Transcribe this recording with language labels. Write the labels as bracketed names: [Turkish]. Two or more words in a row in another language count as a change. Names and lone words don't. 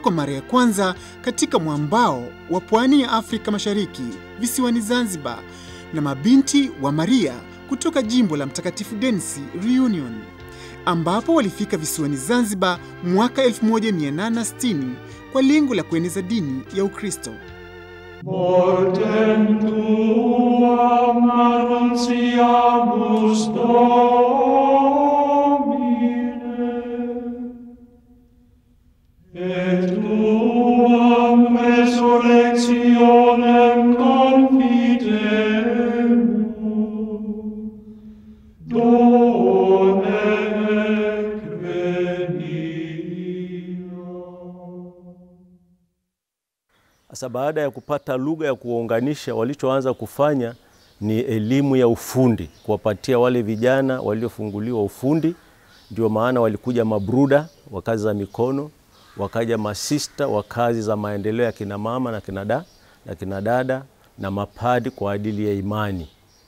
[Swahili] kwa mara ya kwanza katika mwambao wa pwani ya Afrika Mashariki, visiwani Zanzibar, na mabinti wa Maria kutoka jimbo la Mtakatifu Denis Reunion, ambapo walifika visiwani Zanzibar mwaka 1860 kwa lengo la kueneza dini ya Ukristo. [Latin] Mortem tuam annunciamus Domine, et tuam resurrectionem confidemus, done [Swahili] Sasa baada ya kupata lugha ya kuunganisha, walichoanza kufanya ni elimu ya ufundi, kuwapatia wale vijana waliofunguliwa ufundi. Ndio maana walikuja mabruda wa kazi za mikono, wakaja masista wa kazi za maendeleo ya kina mama na kina dada, na mapadi kwa ajili ya imani.